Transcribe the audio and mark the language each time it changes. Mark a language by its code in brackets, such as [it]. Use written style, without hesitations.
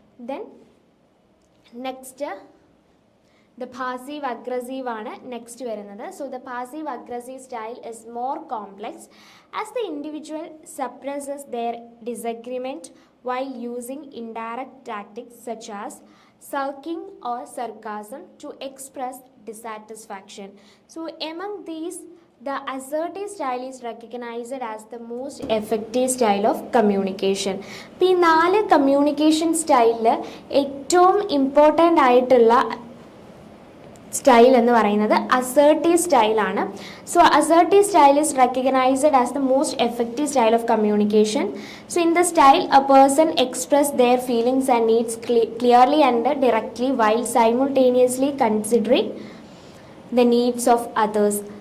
[en] then next the passive aggressive [ml] ആണ് next വരുന്നത്. [en] So the passive aggressive style is more complex as the individual suppresses their disagreement while using indirect tactics such as sulking or sarcasm to express dissatisfaction. So among these, the assertive style is recognized as the most effective style of communication. [ml] ഈ 4 communication സ്റ്റൈലിൽ ഏറ്റവും important ആയിട്ടുള്ള style എന്ന് പറയുന്നത് assertive സ്റ്റൈലാണ്. [en] So assertive style is recognised as the most effective style of communication. So in the style a person express their feelings and needs clearly and directly while simultaneously considering the needs of others.